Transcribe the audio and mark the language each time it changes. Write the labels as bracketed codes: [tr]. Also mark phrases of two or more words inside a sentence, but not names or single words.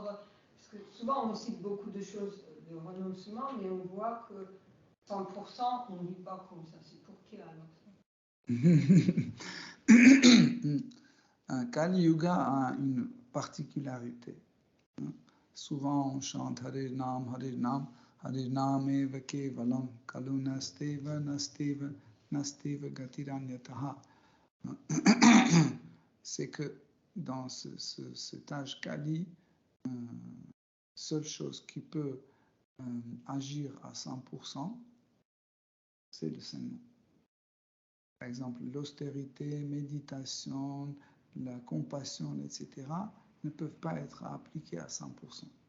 [fr] Parce que souvent on cite beaucoup de choses de renoncement, mais on voit que 100% on ne vit pas comme ça. C'est pour qui alors ça? Kali Yuga a une particularité. Souvent on chante [sa] Hare Nam, Hare Nameva Kevalam, Kalu Nasteva, Nasteva Gatiranyataha. [fr] C'est que dans cet âge Kali, seule chose qui peut agir à 100%, c'est le Saint-Nom. Par exemple, l'austérité, méditation, la compassion, etc., ne peuvent pas être appliquées à 100%.